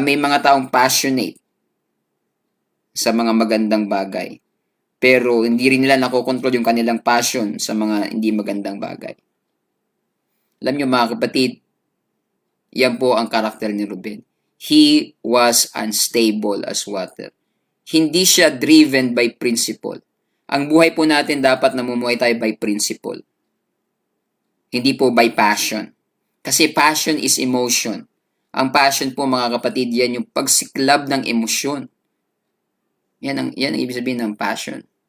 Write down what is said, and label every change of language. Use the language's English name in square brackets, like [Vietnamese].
[Filipino] May mga taong passionate sa mga magandang bagay. Pero hindi rin nila nakokontrol yung kanilang passion sa mga hindi magandang bagay. Alam niyo mga kapatid, yan po ang karakter ni Reuben. [English] He was unstable as water. [Filipino] Hindi siya [English] driven by principle. [Filipino] Ang buhay po natin dapat namumuhay tayo [English] by principle. [Filipino] Hindi po [English] by passion. Kasi passion is emotion. [Filipino] Ang passion po mga kapatid, yan yung pagsiklab ng emosyon. Yan ang ibig sabihin ng passion.